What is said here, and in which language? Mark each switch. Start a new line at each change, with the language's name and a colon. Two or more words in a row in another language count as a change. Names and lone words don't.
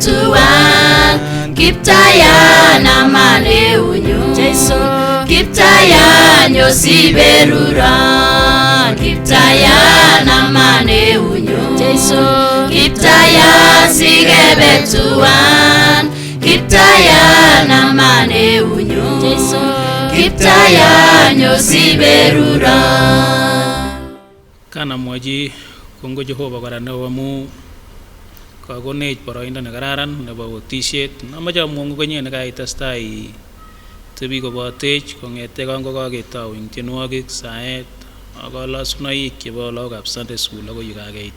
Kalenjin: tuan Kiptayan amane unyo Jesu Kiptayan yosiberuran Kiptayan amane unyo Jesu Kiptayan sikebe tuan Kiptayan amane unyo Jesu Kiptayan yosiberuran. Kana mwaji kongo Jehova kora nebo mu kakonech boroindo nekararan nebo otisiet amache amwongu konye nekaitestai tebi kobotech kong'ete kangokaketou eng tienwogik saet ak kalosunoik chebo lagokab
English: Sunday school
Kalenjin: akoi kakeitu.